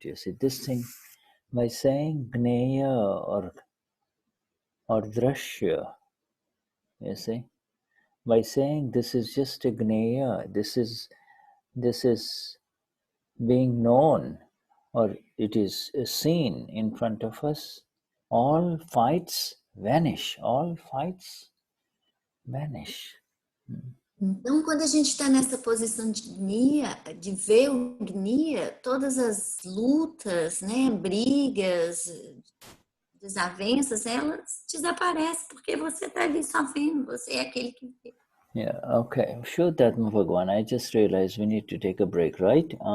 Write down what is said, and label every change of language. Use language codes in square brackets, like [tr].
[en] You see, this thing, by saying gneya or drashya, you see, by saying this is just a gneya, this is being known, or it is seen in front of us, all fights vanish. All fights vanish. [pt] Então, quando a gente está nessa posição de gneya, de ver o gneya, todas as lutas, né, brigas, desavenças, elas desaparecem, porque você está ali só vendo, você é aquele que vê. [en] Yeah, okay. Shuddhatma Bhagwan, I just realized we need to take a break, right?